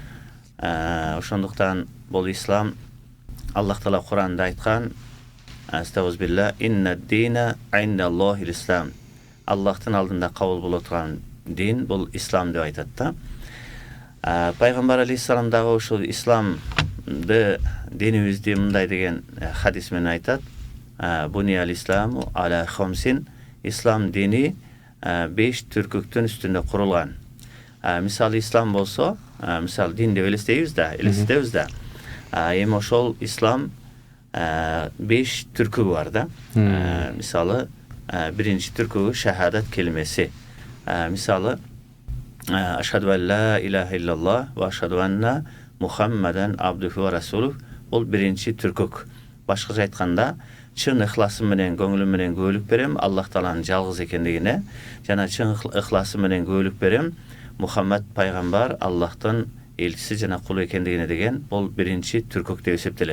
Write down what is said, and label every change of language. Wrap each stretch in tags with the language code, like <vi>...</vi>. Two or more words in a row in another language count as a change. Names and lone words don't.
<ky>Ошондуктан бул ислам Аллах Таала Куранда айткан:</ky> <ar>"أستغفر الله، إن الدين عند الله الإسلام".</ar> <ky>Аллахтын алдында кабыл боло турган дин бул ислам деп айтат да. Пайгамбар алейхиссалам дагы ушул исламды, динибизди мындай деген хадис менен айтат:</ky> <ar>"بني الإسلام على خمس".</ar> <ky>Ислам дини 5 түркүктүн үстүндө курулган. Мисалы ислам болсо, мисалы дин деп элестебиз да. Эми ошол ислам 5 түркүгү бар да. Мисалы биринчи түркүгү шахадат келмеси.</ky> <ar>Мисалы أشهد أن لا إله إلا الله وأشهد أن محمدا عبده ورسوله.</ar> <ky>Бул биринчи түркүк. Башкача айтканда, чын ыхласым менен, көңүлүм менен күбөлүк берем Аллах Тааланын жалгыз экендигине, жана чын ыхласым менен күбөлүк берем Мухаммад пайгамбар Аллахтын элчиси жана кулу экендигине деген бул биринчи түркүк деп эсептелет.</ky>